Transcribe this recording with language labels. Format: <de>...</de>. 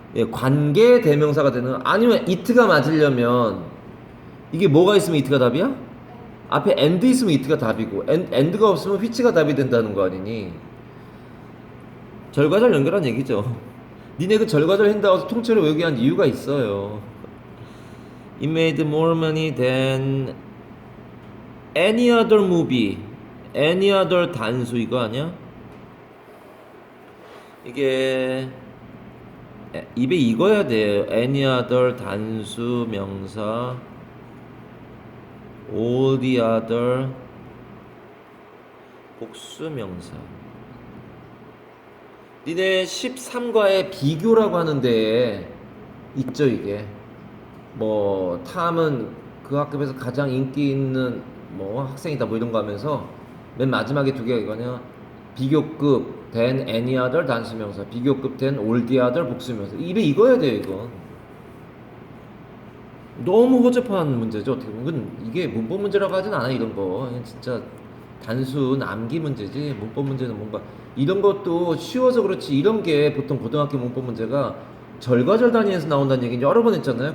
<ko>관계 대명사가 되는 아니면 it가 맞으려면 이게 뭐가 있으면 it가 답이야? 앞에 and 있으면 it가 답이고 and가 없으면 which가 답이 된다는 거 아니니? 절과 절 연결한 얘기죠. 니네 그 절과 절 한다고 통째로 외우게 한 이유가 있어요.</ko> <en>It made more money than any other movie.</en> <ko>any other 단수 이거 아니야? 이게 입에 익어야 돼요. any other 단수 명사 all the other 복수 명사. 니네 13과의 비교라고 하는데 있죠 이게. 탐은 그 학급에서 가장 인기 있는 학생이다 이런 거 하면서 맨 마지막에 두 개가 이거냐. 비교급 then any other 단수명사, 비교급 then all the other 복수명사. 입에 익어야 돼요 이건. 너무 허접한 문제죠 어떻게 보면. 이게 문법 문제라고 하진 않아 이런 거. 진짜 단순 암기 문제지. 문법 문제는 뭔가 이런 것도 쉬워서 그렇지. 이런 게 보통 고등학교 문법 문제가 절과절 단위에서 나온다는 얘기 여러 번 했잖아요.</ko>